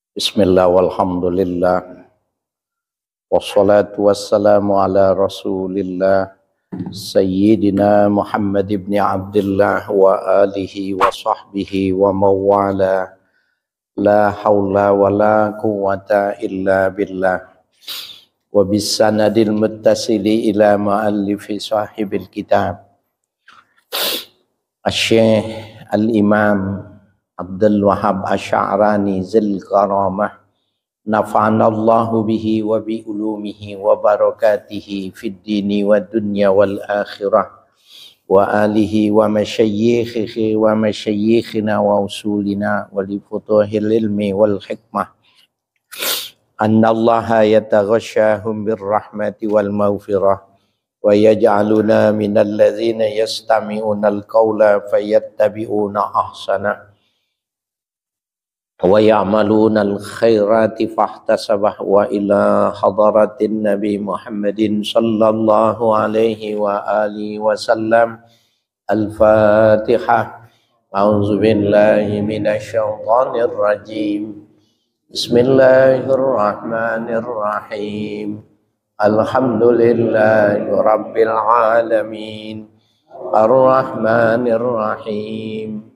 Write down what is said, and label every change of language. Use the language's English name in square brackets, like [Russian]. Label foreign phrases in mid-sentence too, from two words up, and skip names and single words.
[Arabic] بسم الله والحمد لله والصلاة والسلام على رسول الله سيدنا محمد بن عبد الله وعلى آله وصحبه ومن والاه لا حول ولا قوة إلا بالله وبالسند المتصل إلى مؤلف صاحب الكتاب الشيخ الإمام عبد الوهاب الشعراني ذي الكرامة نفعنا الله به وبعلومه وبركاته في الدين والدنيا والآخرة وآله ومشايخه ومشايخنا وأصولنا ولفتوح العلم والحكمة أن الله يتغشاهم بالرحمة والمغفرة ويجعلنا من الذين يستمعون القول فيتبعون أحسنه ويعملون الخيرات فاحتسبه وإلى حضرة النبي محمد صلى الله عليه وآله وسلم. Al-Fatihah. أعوذ بالله من الشيطان الرجيم. Bismillahirrahmanirrahim. الحمد لله رب العالمين. الرحمن الرحيم.